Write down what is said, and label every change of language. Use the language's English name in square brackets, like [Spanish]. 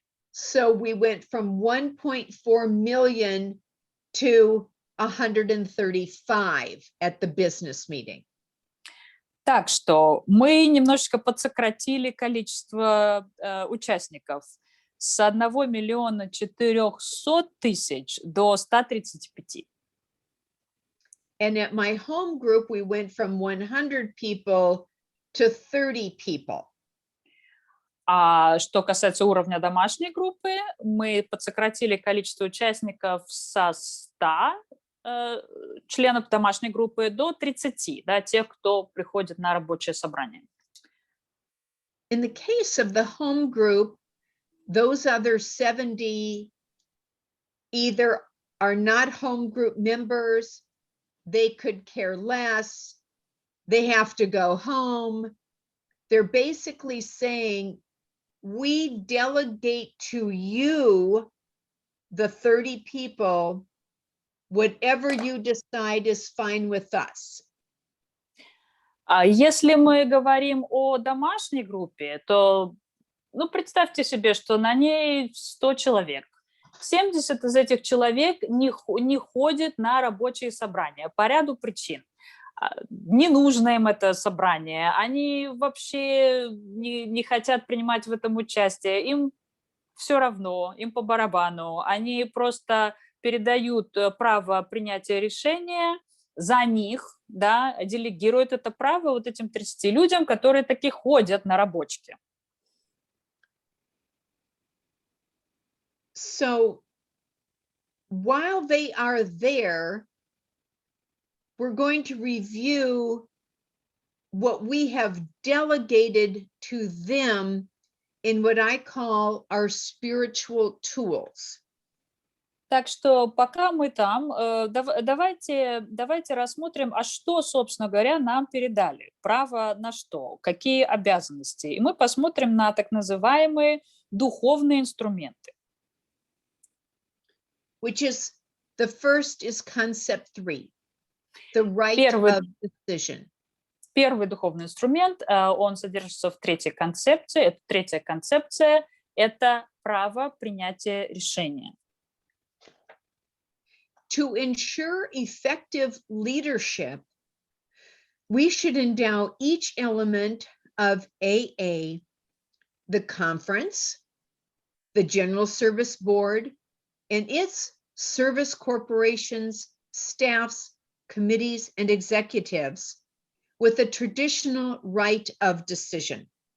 [English] So we went from 1.4 million to 135 at the business meeting. [Russian] Так что мы немножечко подсократили количество участников с 1 400 000 до 135. [English] And at my home group, we went from 100 people to 30 people. [Russian] А что касается уровня домашней группы, мы подсократили количество участников со 100 членов домашней группы до 30, да, тех, кто приходит на рабочее собрание. [English] In the case of the home group, those other 70 either are not home group members, they could care less, they have to go home. They're basically saying, we delegate to you, the 30 people, whatever you decide is fine with us. [Russian] Если мы говорим о домашней группе, то, представьте себе, что на ней 100 человек. 70 из этих человек не ходят на рабочие собрания по ряду причин. Не нужно им это собрание, они вообще не хотят принимать в этом участие, им все равно, им по барабану, они просто передают право принятия решения за них, да, делегируют это право вот этим 30 людям, которые таки ходят на рабочки. [English] So while they are there, we're going to review what we have delegated to them in what I call our spiritual tools. [Russian] Так что пока мы там, давайте рассмотрим, а что, собственно говоря, нам передали, право на что, какие обязанности. И мы посмотрим на так называемые духовные инструменты. [English] Which is, the first is concept 3, the right of decision. [Russian] Первый духовный инструмент, он содержится в третьей концепции. Это третья концепция, это право принятия решения. [English] To ensure effective leadership, we should endow each element of AA, the conference, the General Service Board, and its service corporations, staffs, committees, and executives with a traditional right of decision.